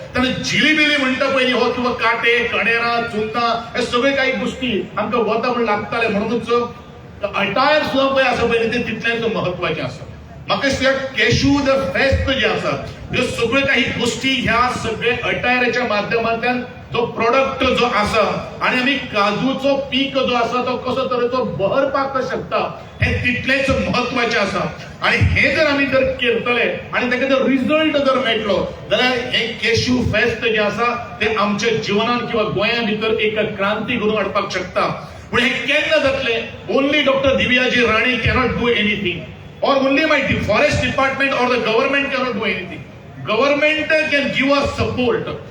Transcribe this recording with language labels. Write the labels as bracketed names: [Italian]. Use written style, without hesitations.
[Konkani] तेन्ना जिली बिली म्हणटा पयलीं हो किंवा काटे कणेरां चुन्नां हे सगळे काही गोश्टी आमकां वता म्हण लागताले. म्हणूनच अटायर सुद्दां पळय आसा पळय ते तितलेंच महत्वाचें आसा. म्हाका दिसता केशू द फेस्त जे आसा ह्यो सगळ्यो काही गोष्टी ह्या सगळे अटायराच्या माध्यमांतल्यान जो प्रोडक्ट जो आसा आनी आमी काजूचो पीक जो आसा तो कसो तरेचो बहरपाक शकता हे तितलेच महत्वाचें आसा. आनी हे जर आमी जर करतले आनी ताका जर रिजल्ट जर मेळटलो जाल्यार हे केशू फेस्त जे आसा ते आमच्या जिवनान किंवा गोंया भितर एक क्रांती घडोवन हाडपाक शकता. पूण हे केन्ना जातले? [English] Only doctor Divyaji Rane cannot do anything, or only my forest department or the government cannot do anything. Government can give us support.